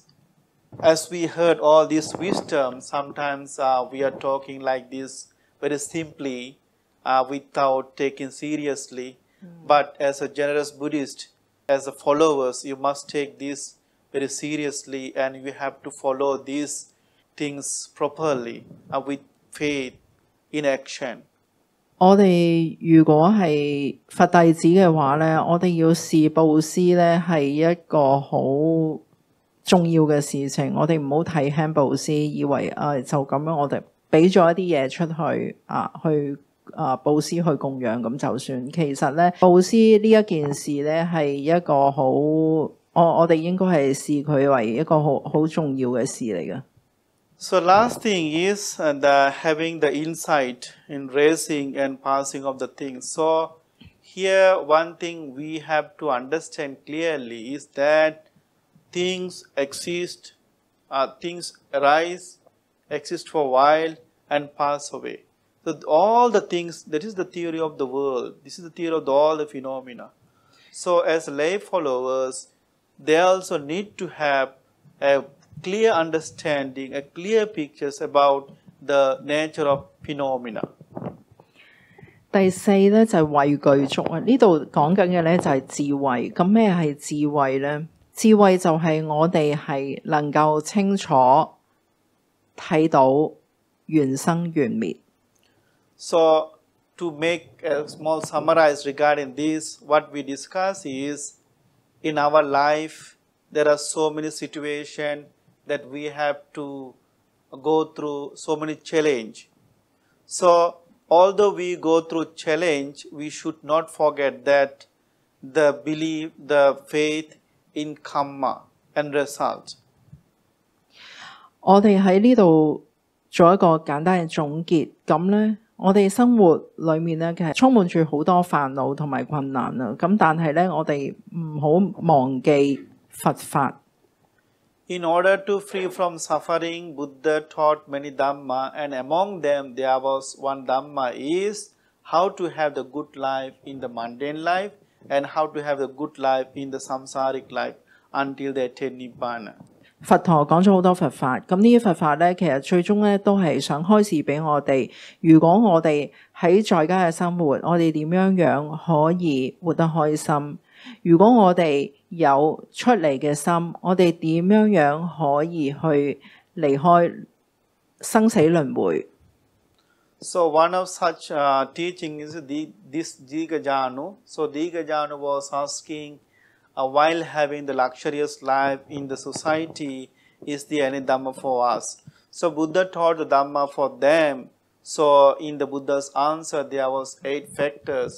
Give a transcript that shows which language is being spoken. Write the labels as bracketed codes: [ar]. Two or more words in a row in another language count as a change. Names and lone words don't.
[en] As we heard all this wisdom, sometimes we are talking like this very simply. Without taking seriously, but as a generous Buddhist, as a followers, you must take this very seriously, and you have to follow these things properly with faith in action. [yue] 我哋如果係佛弟子嘅話咧，我哋要視布施咧係一個好重要嘅事情。我哋唔好睇輕布施，以為就咁樣，我哋俾咗一啲嘢出去去。布施去供養咁就算，其實咧布施呢一件事咧係一個好，我哋應該係視佢為一個好重要嘅事嚟嘅。 [en] So last thing is the having the insight in raising and passing of the things. So here one thing we have to understand clearly is that things exist, things arise, exist for a while and pass away. So all the things, that is the theory of the world. This is the theory of all the phenomena. So as lay followers, they also need to have a clear understanding, a clear pictures about the nature of phenomena. [yue] 第四咧就係慧具足啊！呢度講緊嘅咧就係智慧。咁咩係智慧咧？智慧就係我哋係能夠清楚睇到緣生緣滅。 [en] So, to make a small summarize regarding this, what we discuss is, in our life, there are so many situations that we have to go through, so many challenge. So, although we go through challenge, we should not forget that the belief, the faith in karma and result. [yue] 我哋喺呢度做一個簡單嘅總結，咁咧。我哋生活裏面咧，其實充滿住好多煩惱同埋困難啦。咁但係咧，我哋唔好忘記佛法。 [en] In order to free from suffering, Buddha taught many Dhamma, and among them there was one Dhamma is how to have the good life in the mundane life and how to have the good life in the samsaric life until they attain Nibbana. [yue] 佛陀講咗好多佛法，咁呢啲佛法咧，其實最終咧都係想開示俾我哋。如果我哋喺在家嘅生活，我哋點樣可以活得開心？如果我哋有出嚟嘅心，我哋點樣可以去離開生死輪迴？ [en] So one of such teaching is this Digajanu. So Digajanu was asking, while having the luxurious life in the society, is there any Dhamma for us? So Buddha taught the Dhamma for them. So in the Buddha's answer, there was 8 factors.